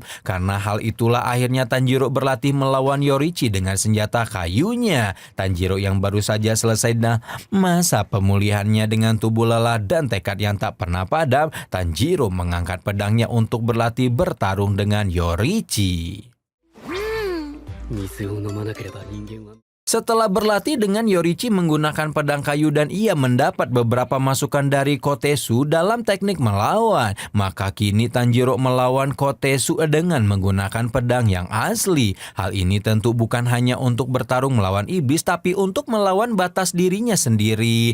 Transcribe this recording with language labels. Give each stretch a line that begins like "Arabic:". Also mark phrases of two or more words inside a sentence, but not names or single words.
Indonesian: Karena hal itulah akhirnya Tanjiro berlatih melawan Yorichi dengan senjata kayunya. Tanjiro yang baru saja selesai masa pemulihannya dengan tubuh lelah dan tekad yang tak pernah padam, Tanjiro mengangkat pedangnya untuk berlatih bertarung dengan Yorichi.
Japanese: 水を飲まなければ人間は
Indonesian: Setelah berlatih dengan Yorichi menggunakan pedang kayu dan ia mendapat beberapa masukan dari Kotesu dalam teknik melawan, maka kini Tanjiro melawan Kotesu dengan menggunakan pedang yang asli. Hal ini tentu bukan hanya untuk bertarung melawan iblis, tapi untuk melawan batas dirinya sendiri.